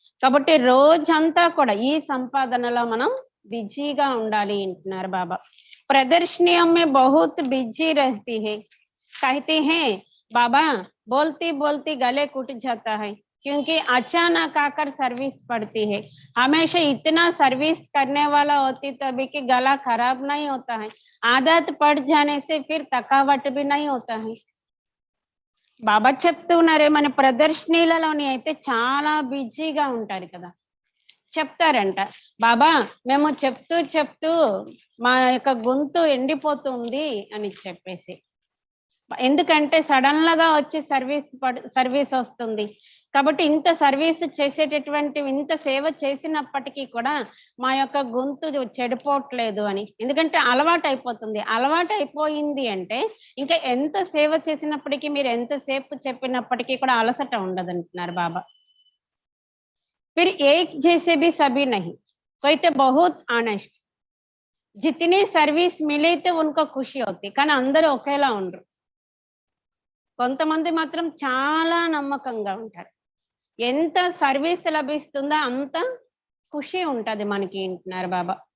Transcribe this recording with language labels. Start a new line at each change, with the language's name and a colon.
Telugu: కాబట్టి రోజంతా కూడా ఈ సంపాదనలో మనం బిజీగా ఉండాలి అంటున్నారు బాబా.
Hindi: प्रदर्शनियों में बहुत बिजी रहती है, कहते हैं बाबा बोलती बोलती गले कूट जाता है, क्योंकि अचानक आकर सर्विस पड़ती है. हमेशा इतना सर्विस करने वाला होती तभी कि गला खराब नहीं होता है, आदत पड़ जाने से फिर थकावट भी नहीं होता है.
Telugu: బాబా చెప్తున్నారే మన ప్రదర్శనీలలోని అయితే చాలా బిజీగా ఉంటారు కదా, చెప్తారంట బాబా మేము చెప్తూ చెప్తూ మా యొక్క గొంతు ఎండిపోతుంది అని చెప్పేసి. ఎందుకంటే సడన్ గా వచ్చి సర్వీస్ వస్తుంది కాబట్టి ఇంత సర్వీస్ చేసేటటువంటి ఇంత సేవ చేసినప్పటికీ కూడా మా యొక్క గొంతు చెడిపోవట్లేదు అని. ఎందుకంటే అలవాటు అయిపోతుంది, అలవాటు అయిపోయింది అంటే ఇంకా ఎంత సేవ చేసినప్పటికీ మీరు ఎంతసేపు చెప్పినప్పటికీ కూడా అలసట ఉండదు అంటున్నారు బాబా.
Hindi: फिर एक जैसे भी सभी नहीं, कोई तो बहुत ऑनेस्ट, जितनी सर्विस मिले तो उनको खुशी होती,
Telugu: కానీ అందరూ ఒకేలా ఉండరు. కొంతమంది మాత్రం చాలా నమ్మకంగా ఉంటారు, ఎంత సర్వీస్ లభిస్తుందో అంత ఖుషి ఉంటది మనకి అంటున్నారు బాబా.